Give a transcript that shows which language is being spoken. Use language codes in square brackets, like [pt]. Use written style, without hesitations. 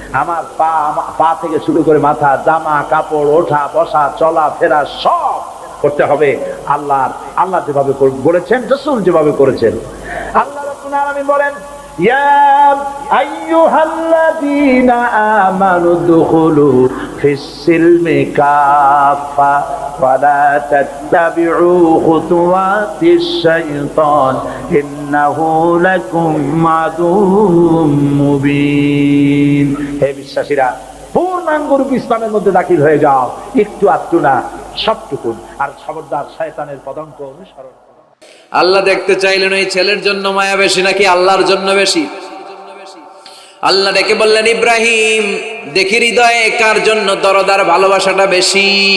[bn] আমার পা থেকে শুরু করে মাথা, জামা কাপড়, ওঠা বসা, চলা ফেরা সব করতে হবে আল্লাহ যেভাবে বলেছেন, রাসূল যেভাবে করেছেন। [ar] আল্লাহ রাব্বুল আলামিন বলেন, ইয়া আইয়ুহাল্লাযীনা আমানু দুখুলু ফিস সিলমি কাফা ولا تتبعوا خطوات الشيطان إنه لكم عدو মুবিন। [bn] হে বিশ্বাসীরা, পূর্ণাঙ্গ রূপ ইসলামের মধ্যে দাখিল হয়ে যাও, একটু আধটু না, সবটুকুন। আর খবরদার শয়তানের পদাঙ্ক অনুসরণ করো। আল্লাহ দেখতে চাইলেন এই ছেলের জন্য মায়া বেশি নাকি আল্লাহর জন্য বেশি? আল্লাহ ডেকে বললেন, ইব্রাহিম দেখি হৃদয়ে কার জন্য দরদার ভালোবাসাটা বেশি।